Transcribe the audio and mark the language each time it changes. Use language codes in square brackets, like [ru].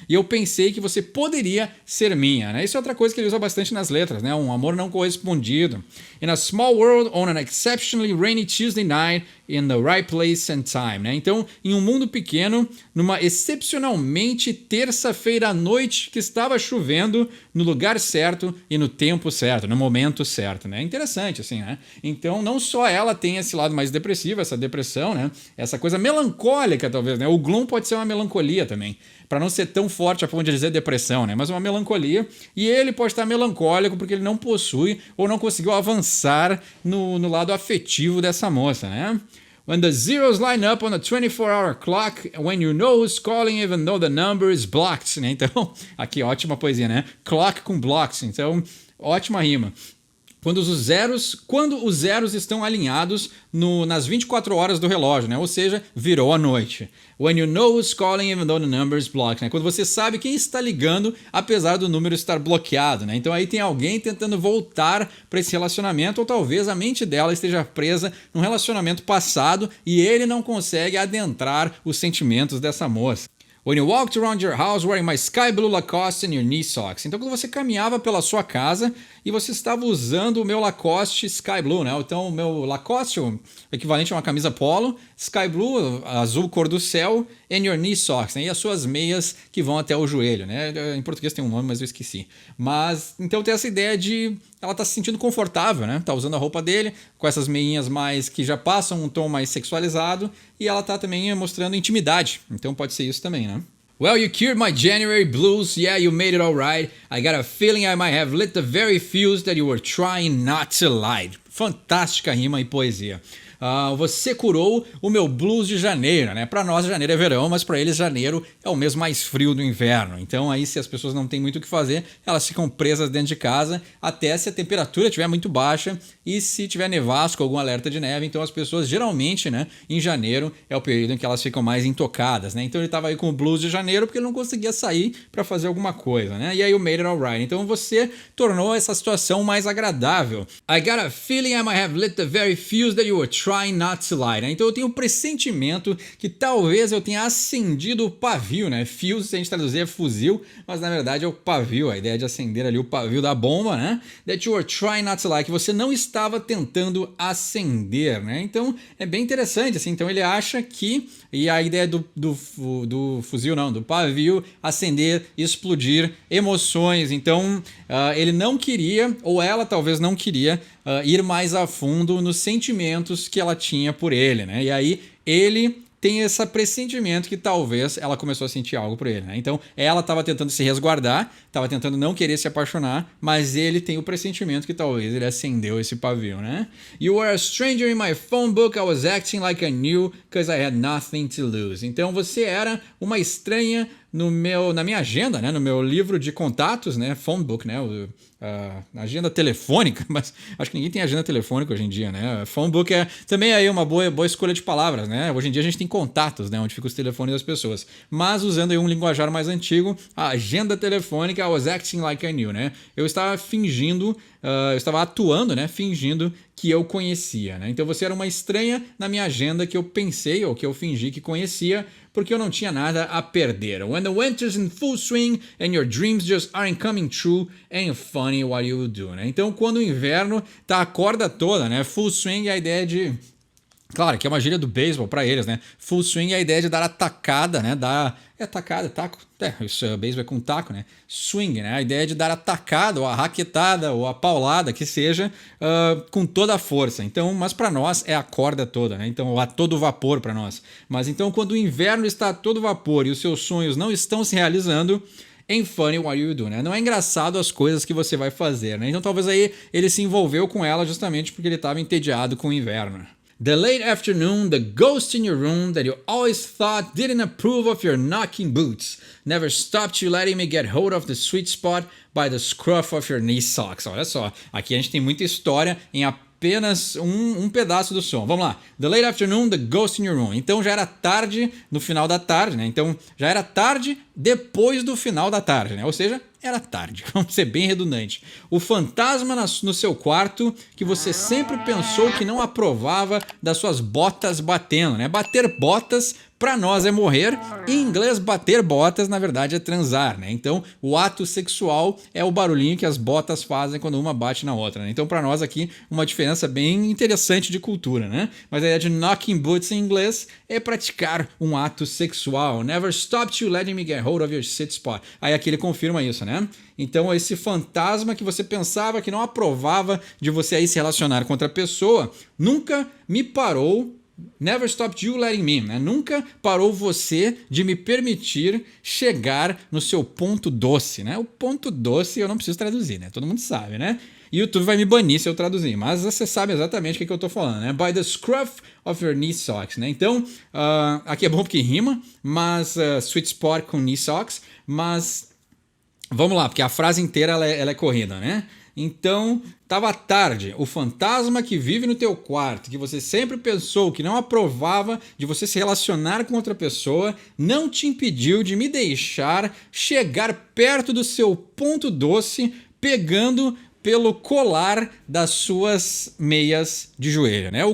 [pt] E eu pensei que você poderia ser minha, né? Isso é outra coisa que ele usa bastante nas letras, né? Um amor não correspondido. [en] In a small world on an exceptionally rainy Tuesday night in the right place and time, né? [pt] Então, em um mundo pequeno, numa excepcionalmente terça-feira à noite que estava chovendo no lugar certo e no tempo certo, no momento certo, né? Interessante, assim, né? Então, não só ela tem esse lado mais depressivo, essa depressão, né? Essa coisa melancólica, talvez, né? O gloom pode ser uma melancolia também, para não ser tão forte a ponto de dizer depressão, né? Mas uma melancolia. E ele pode estar melancólico porque ele não possui ou não conseguiu avançar no lado afetivo dessa moça, né? [en] When the zeros line up on a 24-hour clock, when you know who's calling even though the number is blocked, né? [pt] Então, aqui ótima poesia, né? Clock com blocks, então ótima rima. Quando os zeros estão alinhados nas 24 horas do relógio, né? Ou seja, virou a noite. [en] When you know who's calling even though the number is blocked, né? [pt] Quando você sabe quem está ligando, apesar do número estar bloqueado, né? Então aí tem alguém tentando voltar para esse relacionamento, ou talvez a mente dela esteja presa num relacionamento passado e ele não consegue adentrar os sentimentos dessa moça. [en] When you walked around your house wearing my sky blue Lacoste and your knee socks. [pt] Então, quando você caminhava pela sua casa e você estava usando o meu Lacoste Sky Blue, né? Então, o meu Lacoste, o equivalente a uma camisa polo, Sky Blue, azul cor do céu, [en] and your knee socks, [pt] né? E as suas meias que vão até o joelho, né? Em português tem um nome, mas eu esqueci. Mas, então tem essa ideia de ela tá se sentindo confortável, né? Tá usando a roupa dele, com essas meinhas mais que já passam um tom mais sexualizado, e ela tá também mostrando intimidade. Então pode ser isso também, né? [en] Well, you cured my January blues, yeah, you made it alright. I got a feeling I might have lit the very fuse that you were trying not to light. [pt] Fantástica rima e poesia. Você curou o meu blues de janeiro, né? Para nós janeiro é verão, mas para eles janeiro é o mês mais frio do inverno. Então aí se as pessoas não têm muito o que fazer, elas ficam presas dentro de casa até se a temperatura estiver muito baixa e se tiver nevasco, algum alerta de neve. Então as pessoas geralmente, né, em janeiro é o período em que elas ficam mais intocadas, né? Então ele estava aí com o blues de janeiro porque ele não conseguia sair para fazer alguma coisa, né? E aí o [en] made it alright. [pt] Então você tornou essa situação mais agradável. [en] I got a feeling I might have lit the very fuse that you were trying not to light, né? [pt] Então eu tenho um pressentimento que talvez eu tenha acendido o pavio, né? Fuse, se a gente traduzir, é fuzil, mas na verdade é o pavio, a ideia de acender ali o pavio da bomba, né? [en] That you were trying not to light, [pt] que você não estava tentando acender, né? Então é bem interessante, assim. Então ele acha que, e a ideia do fuzil não, do pavio, acender, explodir emoções. Então ele não queria, ou ela talvez não queria, ir mais a fundo nos sentimentos que ela tinha por ele, né? E aí ele tem esse pressentimento que talvez ela começou a sentir algo por ele, né? Então ela estava tentando se resguardar, estava tentando não querer se apaixonar, mas ele tem o pressentimento que talvez ele acendeu esse pavio, né? [en] You were a stranger in my phone book, I was acting like I knew, because I had nothing to lose. [pt] Então você era uma estranha na minha agenda, né? No meu livro de contatos, né? Phone book, né? Agenda telefônica, mas acho que ninguém tem agenda telefônica hoje em dia, né? Phone book é também aí uma boa escolha de palavras, né? Hoje em dia a gente tem contatos, né? Onde ficam os telefones das pessoas. Mas usando aí um linguajar mais antigo, a agenda telefônica, [en] I was acting like I knew, [pt] né? Eu estava fingindo, eu estava atuando, né? Fingindo que eu conhecia, né? Então você era uma estranha na minha agenda que eu pensei ou que eu fingi que conhecia, porque eu não tinha nada a perder. [en] When the winter's in full swing and your dreams just aren't coming true, ain't funny what you do, né? [pt] Então, quando o inverno tá a corda toda, né? Full swing é a ideia de... Claro, que é uma gíria do beisebol para eles, né? Full swing é a ideia de dar a tacada, né? Tacada, taco. Isso é beisebol é com taco, né? Swing, né? A ideia de dar a tacada, ou a raquetada, ou a paulada, que seja, com toda a força. Então, mas para nós é a corda toda, né? Então, a todo vapor para nós. Mas então, quando o inverno está a todo vapor e os seus sonhos não estão se realizando, [en] ain't funny what you do, [pt] né? Não é engraçado as coisas que você vai fazer, né? Então, talvez aí ele se envolveu com ela justamente porque ele estava entediado com o inverno. [en] The late afternoon, the ghost in your room that you always thought didn't approve of your knocking boots. Never stopped you letting me get hold of the sweet spot by the scruff of your knee socks. [pt] Olha só, aqui a gente tem muita história em apenas um pedaço do som. Vamos lá. [en] The late afternoon, the ghost in your room. [pt] Então já era tarde no final da tarde, né? Então já era tarde depois do final da tarde, né? Ou seja, era tarde. Vamos ser bem redundante. O fantasma no seu quarto que você sempre pensou que não aprovava das suas botas batendo, né? Bater botas para nós é morrer. Em inglês, bater botas, na verdade, é transar, né? Então, o ato sexual é o barulhinho que as botas fazem quando uma bate na outra, né? Então, para nós aqui, uma diferença bem interessante de cultura, né? Mas a ideia de knocking boots em inglês é praticar um ato sexual. [en] Never stopped you letting me get hold of your sit spot. [pt] Aí aqui ele confirma isso, né? Então, esse fantasma que você pensava que não aprovava de você aí se relacionar com outra pessoa, nunca me parou. [en] Never stopped you letting me, né? [pt] Nunca parou você de me permitir chegar no seu ponto doce, né? O ponto doce eu não preciso traduzir, né? Todo mundo sabe, né? E o YouTube vai me banir se eu traduzir, mas você sabe exatamente o que eu tô falando, né? [en] By the scruff of your knee socks, né? [pt] Então, aqui é bom porque rima, mas sweet spot com knee socks, mas vamos lá, porque a frase inteira ela é corrida, né? Então, tava tarde, o fantasma que vive no teu quarto, que você sempre pensou que não aprovava de você se relacionar com outra pessoa, não te impediu de me deixar chegar perto do seu ponto doce, pegando pelo colar das suas meias de joelho, né?